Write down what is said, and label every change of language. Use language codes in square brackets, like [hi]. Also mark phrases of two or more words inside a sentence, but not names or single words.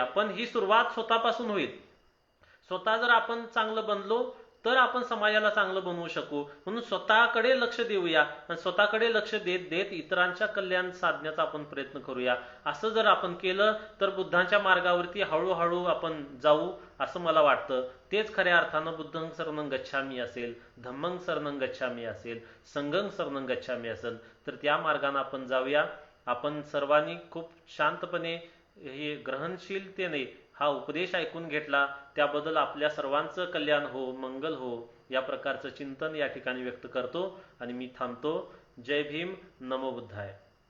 [mr] पण ही सुरुवात स्वतःपासून होईल. स्वतः जर आपण चांगलं बनलो तर आपण समाजाला चांगलं बनवू शकू. म्हणून स्वतःकडे लक्ष देऊया आणि स्वतःकडे लक्ष देत देत इतरांच्या कल्याण साधण्याचा आपण प्रयत्न करूया. असं जर आपण केलं तर बुद्धांच्या मार्गावरती हळूहळू आपण जाऊ असं मला वाटतं. तेच खऱ्या अर्थानं [pi] बुद्धं शरणं गच्छामी [mr] असेल, [pi] धम्मं शरणं गच्छामी [mr] असेल, [pi] संघं शरणं गच्छामी [mr] असेल तर त्या मार्गाने आपण जाऊया. आपण सर्वांनी खूप शांतपणे हे ग्रहणशीलतेने हा उपदेश ऐकून घेतला, त्याबद्दल आपल्या सर्वांचं कल्याण हो, मंगल हो, या प्रकारचं चिंतन या ठिकाणी व्यक्त करतो आणि मी थांबतो. जय भीम, [pi] नमो बुद्धाय.